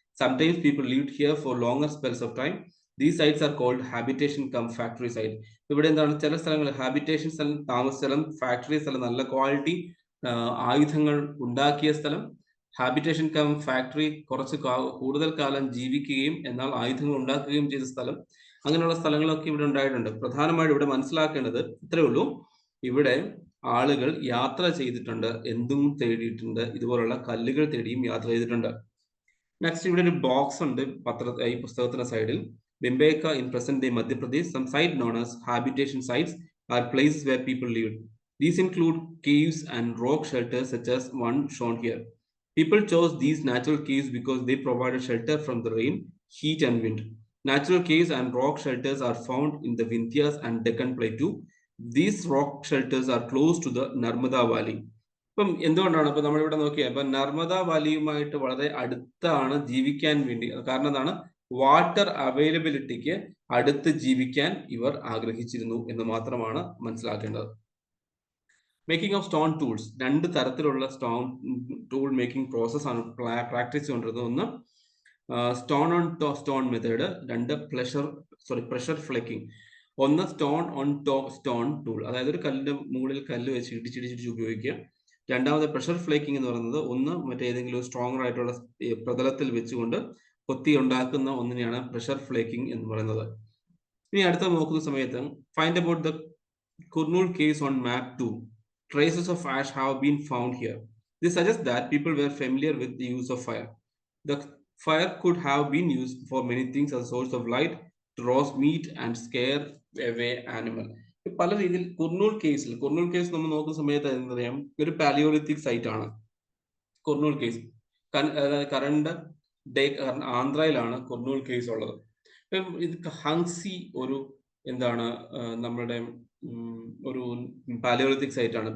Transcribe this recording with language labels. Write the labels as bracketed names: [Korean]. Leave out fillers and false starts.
[English] Sometimes people lived here for longer spells of time. These sites are called habitation cum factory site. [Malayalam] ഇവിടെ എന്താണ്, ചില സ്ഥലങ്ങൾ habitation സ്ഥലം, താമസ സ്ഥലം, ഫാക്ടറി സ്ഥലം, നല്ല ക്വാളിറ്റി ആയുധങ്ങൾ ഉണ്ടാക്കിയ സ്ഥലം, ഹാബിറ്റേഷൻ കം ഫാക്ടറി കുറച്ച് കൂടുതൽ കാലം ജീവിക്കുകയും എന്നാൽ ആയുധങ്ങൾ ഉണ്ടാക്കുകയും ചെയ്ത സ്ഥലം. അങ്ങനെയുള്ള സ്ഥലങ്ങളൊക്കെ ഇവിടെ ഉണ്ടായിട്ടുണ്ട്. പ്രധാനമായും ഇവിടെ മനസ്സിലാക്കേണ്ടത് ഇത്രയേ ഉള്ളൂ, ഇവിടെ ആളുകൾ യാത്ര ചെയ്തിട്ടുണ്ട്, എന്തും തേടിയിട്ടുണ്ട്, ഇതുപോലുള്ള കല്ലുകൾ തേടിയും യാത്ര ചെയ്തിട്ടുണ്ട്. നെക്സ്റ്റ് ഇവിടെ ഒരു ബോക്സ് ഉണ്ട് ഈ പുസ്തകത്തിന്റെ സൈഡിൽ. [English] ബിംബേക്ക in present day Madhya Pradesh, some site known as habitation sites R places where people lived. These include caves and rock shelters such as one shown here. People chose these natural caves because they provided shelter from the rain, heat and wind. Natural caves and rock shelters are found in the Vindhyas and Deccan Plateau. These rock shelters are close to the Narmada Valley. [Malayalam] ഇപ്പം എന്തുകൊണ്ടാണ് ഇപ്പൊ നമ്മളിവിടെ നോക്കിയാൽ ഇപ്പൊ നർമ്മദ വാലിയുമായിട്ട് വളരെ അടുത്താണ് ജീവിക്കാൻ വേണ്ടി. കാരണം എന്താണ്? വാട്ടർ അവൈലബിലിറ്റിക്ക് അടുത്ത് ജീവിക്കാൻ ഇവർ ആഗ്രഹിച്ചിരുന്നു എന്ന് മാത്രമാണ് മനസ്സിലാക്കേണ്ടത്. മേക്കിംഗ് ഓഫ് സ്റ്റോൺ ടൂൾസ്, 2 തരത്തിലുള്ള സ്റ്റോൺ ടൂൾ മേക്കിംഗ് പ്രോസസ് ആണ് പ്രാക്ടീസ് ചെയ്തുകൊണ്ടിരുന്നത്. ഒന്ന് stone on stone method, 2 pressure flaking. ഒന്ന് സ്റ്റോൺ ഓൺ സ്റ്റോൺ ടൂൾ, അതായത് ഒരു കല്ലിന്റെ മുകളിൽ കല്ല് വെച്ച് ഇടിച്ചിടിച്ചിട്ട് ഉപയോഗിക്കുക. രണ്ടാമത് പ്രഷർ ഫ്ലേക്കിംഗ് എന്ന് പറയുന്നത് ഒന്ന് മറ്റേതെങ്കിലും സ്ട്രോങ്ങർ ആയിട്ടുള്ള പ്രതലത്തിൽ വെച്ചുകൊണ്ട് കൊത്തി ഉണ്ടാക്കുന്ന ഒന്നിനെയാണ് പ്രഷർ ഫ്ലേക്കിംഗ് എന്ന് പറയുന്നത്. ഇനി അടുത്ത നോക്കുന്ന സമയത്ത് [English] Find about the Kurnool caves on map 2. Traces of ash have been found here. This suggests that people were familiar with the use of fire. The fire could have been used for many things as a source of light, to roast meat and scare away animal. [Malayalam] പല രീതിയിൽ Kurnool case നമ്മൾ നോക്കുന്ന സമയത്ത് എന്തറിയാം, ഒരു Palaeolithic site ആണ് Kurnool case. Current ആന്ധ്രയിലാണ് Kurnool case ഉള്ളത്. ഇത് ഹങ്സി ഒരു എന്താണ് നമ്മുടെ ഒരു പാലിയോലിത്തിക് സൈറ്റ് ആണ്.